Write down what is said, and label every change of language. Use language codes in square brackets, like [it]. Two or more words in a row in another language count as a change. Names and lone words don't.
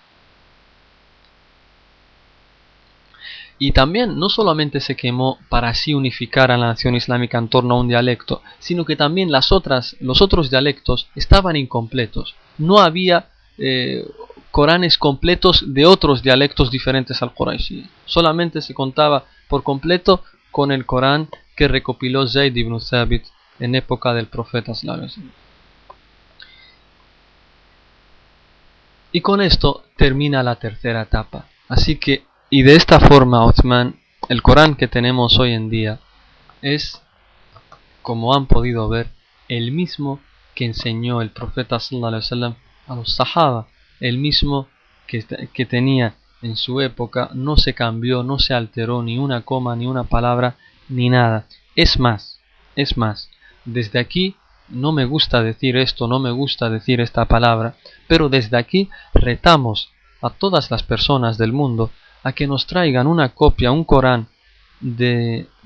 [es] Y también no solamente se quemó para así unificar a la nación islámica en torno a un dialecto, sino que también los otros dialectos estaban incompletos. No había Coranes completos de otros dialectos diferentes al Quraishi. Solamente se contaba por completo con el Corán que recopiló Zayd ibn Thabit en época del profeta [ar] صلى الله عليه وسلم. [es] Y con esto termina la tercera etapa. Así que, y de esta forma, Uthman, el Corán que tenemos hoy en día es, como han podido ver, el mismo que enseñó el profeta [ar] صلى الله عليه وسلم [es] a los Sahaba, el mismo que tenía en su época. No se cambió, no se alteró ni una coma, ni una palabra, ni nada. Es más, desde aquí, no me gusta decir esto, no me gusta decir esta palabra, pero desde aquí retamos a todas las personas del mundo a que nos traigan una copia, un Corán de